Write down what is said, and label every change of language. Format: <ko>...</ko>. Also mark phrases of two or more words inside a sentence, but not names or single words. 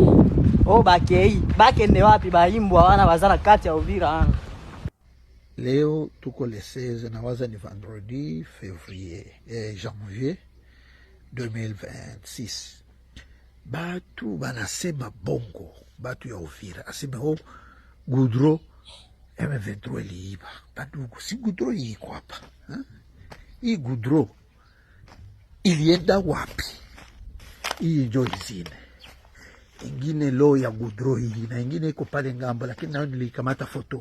<sw>Bakende wapi baimbwa wana bazana kati ya Uvira. Leo tuko le 16 na waza ni</sw> <fr>vendredi janvier</fr> <sw>2026. Batu banasema bongo, batu ya Uvira asema Goudron M23 liiba. Badugu si Goudron yiko hapa. Hii Goudron ilienda wapi? Hii njo izine. Ingine lo ya Goudron hii na ingine iko pale ngambo, lakini nao nilikamata foto.</sw>